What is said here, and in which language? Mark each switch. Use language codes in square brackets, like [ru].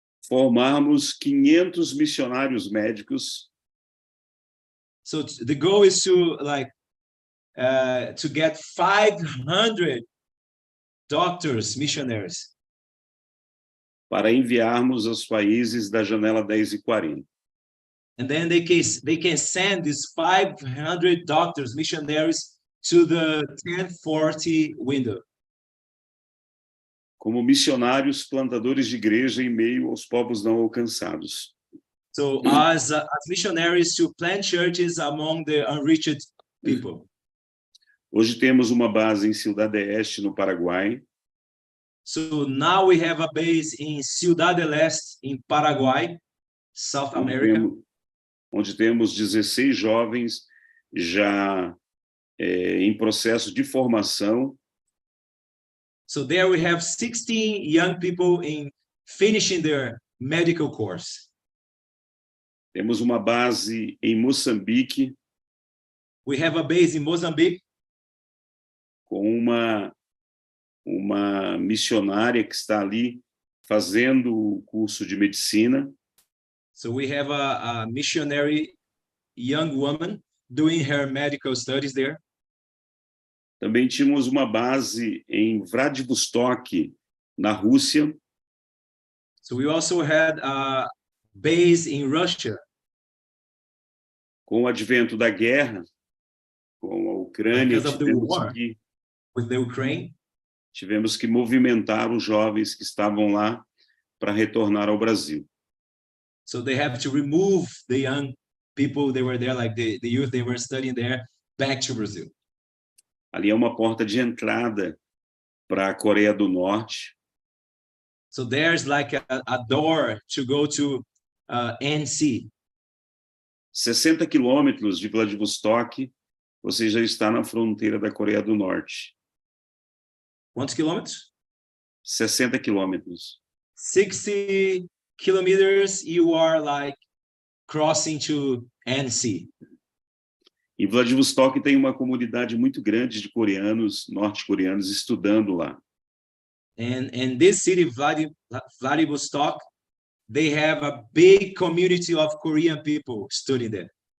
[pt] formarmos 500 missionários médicos [en] so the goal is to to get 500 doctors, missionaries, [pt] para enviarmos aos países da janela 10 e 40. [en] and then they can send these 500 doctors, missionaries to the 1040 window. [pt] Como missionários plantadores de igreja em meio aos povos não alcançados. [en] So as missionaries to plant churches among the unreached people. [pt] Hoje temos uma base em Ciudad del Este, no Paraguai. [en] So now we have a base in Ciudad del Este, in Paraguay, South America. [pt] Onde temos 16 jovens já em processo de formação. [en] So there we have 16 young people in finishing their medical course. [pt] Temos uma base em Moçambique. [en] We have a base in Mozambique. [pt] Com uma missionária que está ali fazendo o curso de medicina. [en] So we have a missionary young woman doing her medical studies there. [pt] Também tínhamos uma base em Vladivostok, na Rússia. [en] So we also had a base in Russia. [pt] Com o advento da guerra, com a Ucrânia, [en] with the Ukraine, [pt] tivemos que movimentar os jovens que estavam lá para retornar ao Brasil. [en] So they have to remove the young people they were there, like the youth they were studying there, back to Brazil. [pt] Ali é uma porta de entrada para a Coreia do Norte. [en] So there's like a door to go to NC. [pt] 60 quilômetros de Vladivostok, você já está na fronteira da Coreia do Norte. Quantos quilômetros? 60 quilômetros. [en] 60 kilometers, you are like crossing to NC. [pt] Em Vladivostok tem uma comunidade muito grande de coreanos, norte-coreanos, estudando lá. [en] And this city, Vladivostok, they have a big community of Korean people studying there.